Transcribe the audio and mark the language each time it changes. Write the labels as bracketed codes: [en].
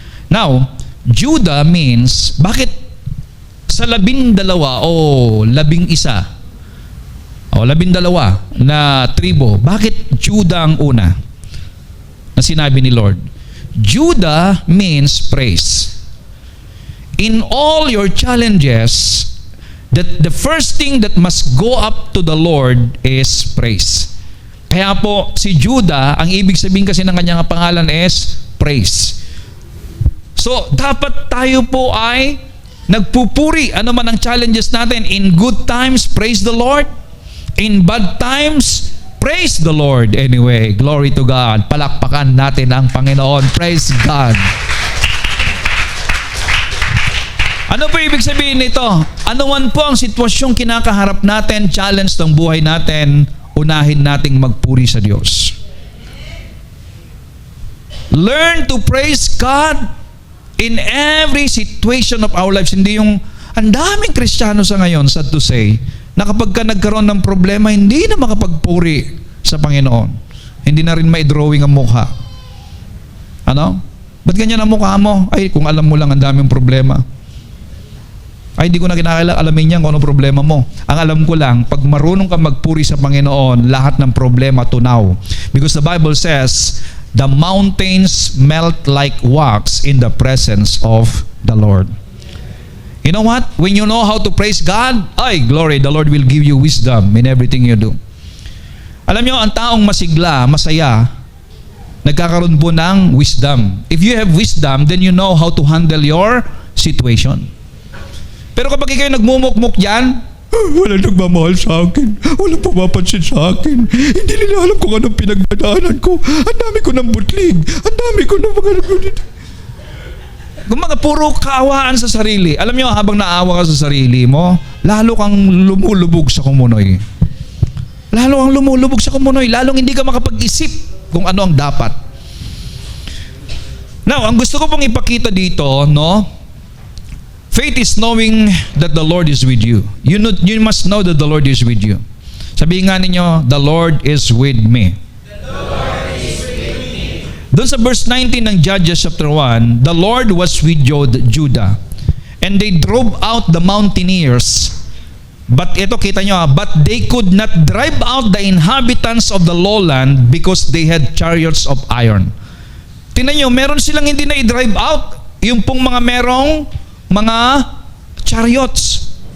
[en] Now, Judah means, [tl] bakit sa 12 o 11 o 12 na tribo, bakit Judah ang una na sinabi ni Lord? [en] Judah means praise. In all your challenges, that the first thing that must go up to the Lord is praise. [tl] Kaya po si Judah, ang ibig sabihin kasi ng kanyang pangalan [en] is praise. [tl] So dapat tayo po ay nagpupuri ano man ang challenges natin. [en] In good times, praise the Lord. In bad times, praise the Lord. Anyway, glory to God. [tl] Palakpakan natin ang Panginoon. [en] Praise God. [tl] Ano po ibig sabihin nito? Ano man po ang sitwasyong kinakaharap natin, challenge ng buhay natin, unahin nating magpuri sa Diyos. [en] Learn to praise God in every situation of our lives. [tl] Hindi yung Ang daming Kristiyano sa ngayon, [en] sad to say, [tl] na kapag ka nagkaroon ng problema, hindi na makapagpuri sa Panginoon. Hindi na rin mai-drawing ang mukha. Ano? Ba't ganyan ang mukha mo? Ay, kung alam mo lang ang daming problema. Ay, di ko na kinakailangan alamin niyan kung ano problema mo. Ang alam ko lang, pag marunong ka magpuri sa Panginoon, lahat ng problema tunaw. [en] Because the Bible says, the mountains melt like wax in the presence of the Lord. You know what? When you know how to praise God, ay, glory, the Lord will give you wisdom in everything you do. [tl] Alam niyo, ang taong masigla, masaya, nagkakaroon po ng wisdom. [en] If you have wisdom, then you know how to handle your situation. [tl] Pero kapag ikaw nagmumukmuk dyan, wala nagmamahal sa akin, walang pumapansin sa akin, hindi nila alam kung anong pinagdadaanan ko, ang dami ko ng butlig, ang dami ko ng mga... Kung mga puro kaawaan sa sarili, alam niyo, habang naawa ka sa sarili mo, lalo kang lumulubog sa kumunoy. Lalo kang lumulubog sa kumunoy, lalong hindi ka makapag-isip kung ano ang dapat. Now, ang gusto ko pong ipakita dito, no? [en] Faith is knowing that the Lord is with you. You must know that the Lord is with you. [tl] Sabihin nga ninyo, [en] the Lord is with me. The Lord is with me. [tl] Doon sa [en] verse 19 ng Judges chapter 1, the Lord was with Judah, and they drove out the mountaineers. But [tl] ito, kita nyo, [en] but they could not drive out the inhabitants of the lowland because they had chariots of iron. [tl] Tingnan nyo, meron silang hindi na i-drive out. Yung pong mga merong mga chariots.